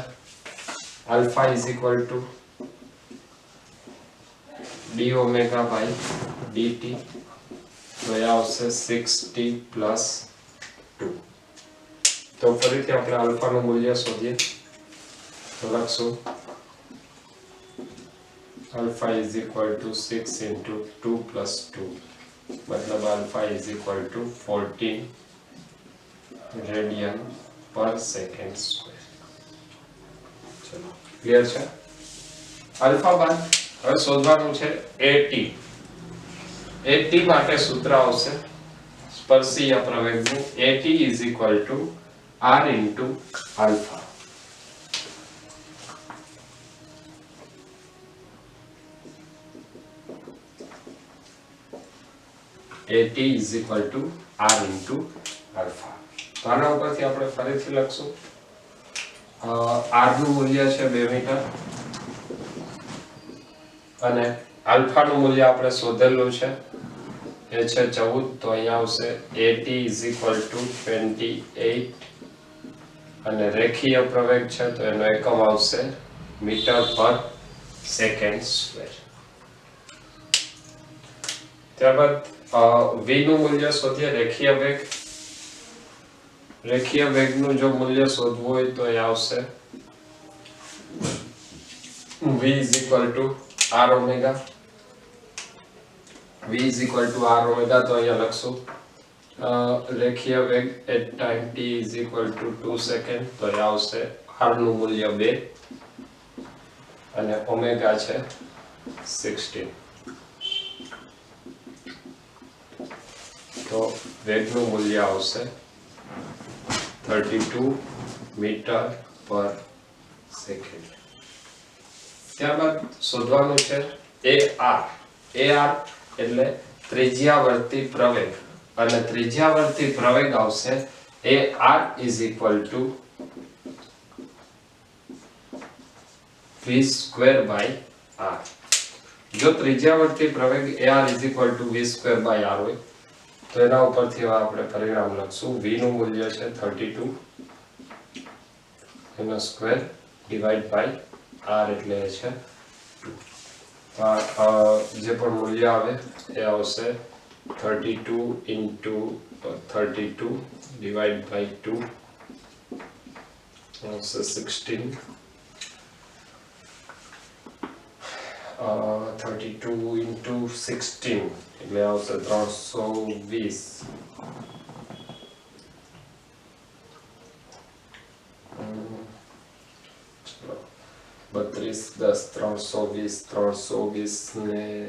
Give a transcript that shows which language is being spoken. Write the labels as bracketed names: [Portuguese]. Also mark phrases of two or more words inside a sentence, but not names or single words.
[English] alpha is equal to d omega by dt. [Gujarati] તો એ આવશે 6t પ્લસ 2. તો ફરીથી આપણે આલ્ફા નું મૂલ્ય શોધીએ તો લખશું [English] alpha is equal to 6 into 2 plus 2, मतलब alpha is equal to 14 radian per second square. [Gujarati] चलो क्लियर છે. અલ્ફા બાદ હવે શોધવાનું છે AT. AT માટે સૂત્ર આવશે સ્પર્શીય પ્રવેગનું. [English] AT is equal to R into alpha. AT is equal to R into alpha. [Gujarati] તો આના ઉપરથી આપણે ફરીથી લખશું R નું મૂલ્ય છે 2 મીટર અને આલ્ફા નું મૂલ્ય આપણે શોધેલું છે એ છે 14. તો અહીંયા આવશે [English] AT is equal to 28 [Gujarati] અને રેખીય પ્રવેગ છે તો એનો એકમ આવશે [English] meter per second square. [Gujarati] ત્યારબાદ v નું મૂલ્ય શોધીએ. રેખીય વેગનું જો મૂલ્ય શોધવું હોય તો એ આવશે [English] v is equal to r omega. v is equal to r omega. [Gujarati] તો અહીંયા લખશું રેખીય વેગ [English] at time t is equal to 2 [Gujarati] સેકન્ડ. તો એ આવશે r નું મૂલ્ય 2 અને ઓમેગા છે 16. તો વેગનું મૂલ્ય આવશે 32 [English] meter per second. [Gujarati] ત્યારબાદ શોધવાનું છે AR. AR એટલે ત્રિજ્યાવર્તી પ્રવેગ અને ત્રિજ્યાવર્તી પ્રવેગ આવશે [English] AR is equal to v square by r. [Gujarati] જો ત્રિજ્યાવર્તી પ્રવેગ [English] AR is equal to v square by r [Gujarati] હોય તો એના ઉપરથી આપણે પરિણામ લખશું. v નું મૂલ્ય છે 32 એનો સ્ક્વેર [English] divide by [Gujarati] r એટલે છે 2. જે પણ મૂલ્ય આવે એ આવશે [English] 32 into 32 divided by 2 [Gujarati] આવશે 16. [English] 32 into 16 [Gujarati] એટલે આવશે 320. 32 10 320 320 ને